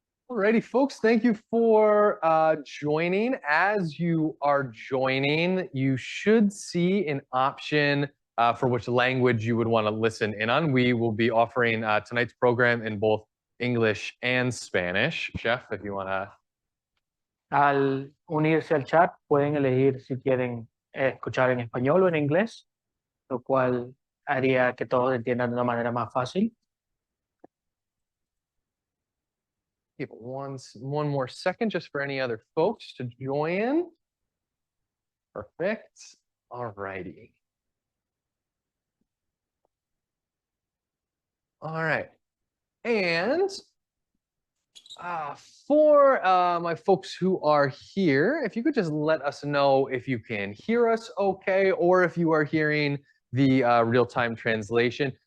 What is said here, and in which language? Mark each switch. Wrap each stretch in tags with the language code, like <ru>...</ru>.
<en>Alrighty, folks, thank you for joining. As you are joining, you should see an option for which language you would want to listen in on. We will be offering tonight's program in both English and Spanish. Chef, if you want to.</en> <es>Al unirse al chat, pueden elegir si quieren escuchar en español o en inglés, lo cual haría que todos entiendan de una manera más fácil.</es> <en>Give one more second just for any other folks to join. Perfect. All righty. All right. And for my folks who are here, if you could just let us know if you can hear us okay, or if you are hearing the real-time translation.</en>